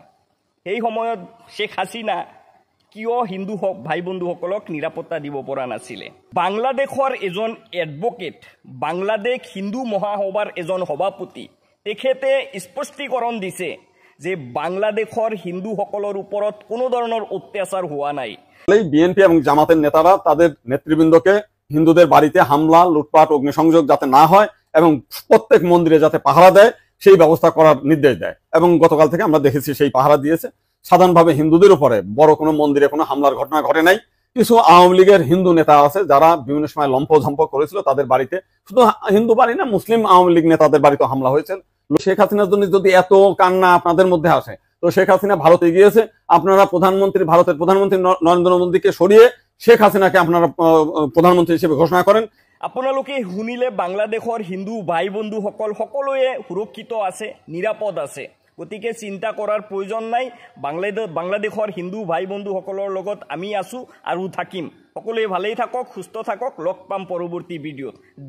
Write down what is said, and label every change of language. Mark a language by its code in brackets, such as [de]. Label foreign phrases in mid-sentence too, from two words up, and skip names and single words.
[as] সেই সময়ত শ্বেখ হাছিনা কিয় হিন্দু ভাই বন্ধুসকলক নিৰাপত্তা দিব পৰা নাছিলে? বাংলাদেশৰ এজন এডভকেট, বাংলাদেশ হিন্দু মহাসভাৰ এজন সভাপতি, তেখেতে স্পষ্টীকৰণ দিছে যে বাংলাদেশৰ হিন্দুসকলৰ ওপৰত কোনো ধৰণৰ অত্যাচাৰ হোৱা নাই। [bn] বিএনপি এবং জামাতের নেতারা তাদের নেতৃবৃন্দকে হিন্দুদের বাড়িতে হামলা, লুটপাট, অগ্নিসংযোগ যাতে না হয় এবং প্রত্যেক মন্দিরে যাতে পাহারা দেয় সেই ব্যবস্থা করার নির্দেশ দেয়। এবং গতকাল থেকে আমরা দেখেছি সেই পাহারা দিয়েছে। সাধারণভাবে হিন্দুদের উপরে বড় কোনো মন্দিরে কোনো হামলার ঘটনা ঘটে নাই। কিছু আওয়ামী লীগের হিন্দু নেতা আছে যারা বিভিন্ন সময় লম্পঝম্প করেছিল, তাদের বাড়িতে, শুধু হিন্দু বাড়ি না, মুসলিম আওয়ামী লীগ নেতাদের বাড়িতে হামলা হয়েছে। শেখ হাসিনার জন্য যদি এত কান্না আপনাদের মধ্যে আসে, তো শেখ হাসিনা ভারতে গিয়েছে, আপনারা ভারতের প্রধানমন্ত্রী নরেন্দ্র মোদীকে সরিয়ে শেখ হাসিনাকে আপনারা প্রধানমন্ত্রী হিসেবে ঘোষণা করেন। [as] আপোনালোকে শুনিলে বাংলাদেশৰ হিন্দু ভাই বন্ধুসকল সকলোৱে সুৰক্ষিত আছে, নিৰাপদ আছে, গতিকে চিন্তা কৰাৰ প্ৰয়োজন নাই। বাংলাদেশৰ হিন্দু ভাই বন্ধুসকলৰ লগত আমি আছোঁ আৰু থাকিম। সকলোৱে ভালেই থাকক, সুস্থ থাকক, লগ পাম পৰৱৰ্তী ভিডিঅ'ত।